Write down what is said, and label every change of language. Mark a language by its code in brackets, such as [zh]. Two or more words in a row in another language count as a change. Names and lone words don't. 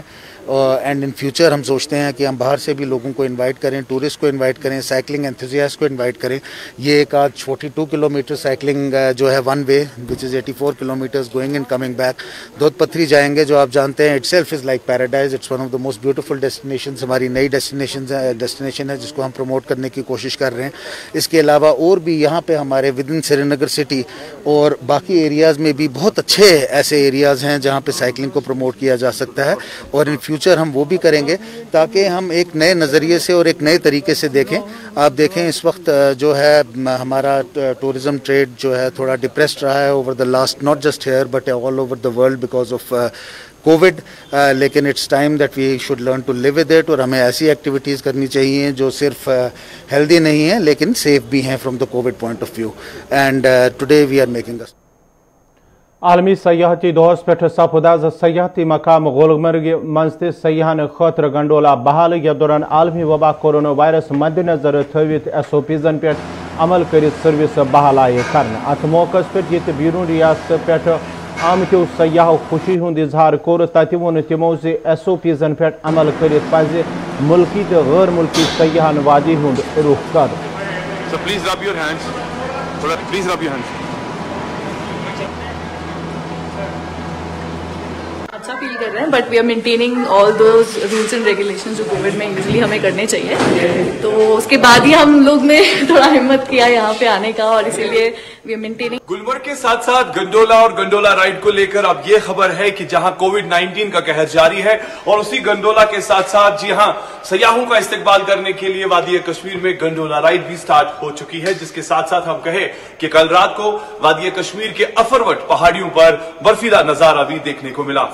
[en] And in future [hi] हम सोचते हैं कि हम बाहर से भी लोगों को इनवाइट करें, टूरिस्ट को इनवाइट करें, [en] cycling enthusiast [hi] को इनवाइट करें। ये एक आज 42 किलोमीटर साइकिलिंग जो है [en] one way which is 84 kilometers going and coming back. [hi] दोद पथरी जाएंगे जो आप जानते हैं [en] itself is like paradise, it's one of the most beautiful destination, [hi] हमारी नई डेस्टिनेशन है जिसको हम प्रमोट करने की कोशिश कर रहे हैं। इसके अलावा और भी यहाँ पे हमारे [en] within Srinagar city [hi] और बाकी एरियाज़ में भी बहुत अच्छे ऐसे एरियाज़ हैं जहाँ पे साइकिलिंग को प्रमोट किया जा सकता है, और [en] in future [hi] हम वो भी करेंगे ताकि हम एक नए नज़रिए से और एक नए तरीके से देखें। आप देखें इस वक्त जो है हमारा [en] tourism trade [hi] जो है थोड़ा डिप्रेस्ड रहा है [en] over the last, not just here but all over the world because of COVID, [hi] लेकिन [en] it's time that we should learn to live with it, [hi] और हमें ऐसी एक्टिविटीज़ करनी चाहिए जो सिर्फ हेल्दी नहीं है लेकिन सेफ भी हैं [en] from the COVID point of view. And today we are making [ks] आलमी सयाहती दोहस पे सपदाज सयाहती मकाम गुलमर्ग मज सयाहन खतर गंडोला बहाल यथ दौरान आलमी वबा कोरोना वायरस मद्देनजर थवित SOPs पे अमल कर सर्विस बहाल आए कर। अत मौके पे बीरून रियासत पे आमतों सयाहों खुशी हुंद इजहार कोर तत वोन तमो SOPs पे अमल कर मुल्की तो गैर मुल्की सयाहन वादी हुंद रुख कर। [hi] अच्छा फील कर रहे हैं, [en] But we are maintaining all those rules and regulations [hi] जो कोविड में यूजुअली हमें करने चाहिए। तो उसके बाद ही हम लोग ने थोड़ा हिम्मत किया यहाँ पे आने का, और इसीलिए [en] we are maintaining. [hi] गुलमर्ग के साथ साथ गंडोला और [en] gondola ride [hi] को लेकर अब ये खबर है कि जहां कोविड-19 का कहर जारी है, और उसी गंडोला के साथ साथ जी हां सयाहों का इस्तकबाल करने के लिए वादी कश्मीर में [en] gondola ride [hi] भी स्टार्ट हो चुकी है, जिसके साथ साथ हम कहें कि कल रात को वादी कश्मीर के अफरवट पहाड़ियों पर बर्फीला नजारा भी देखने को मिला।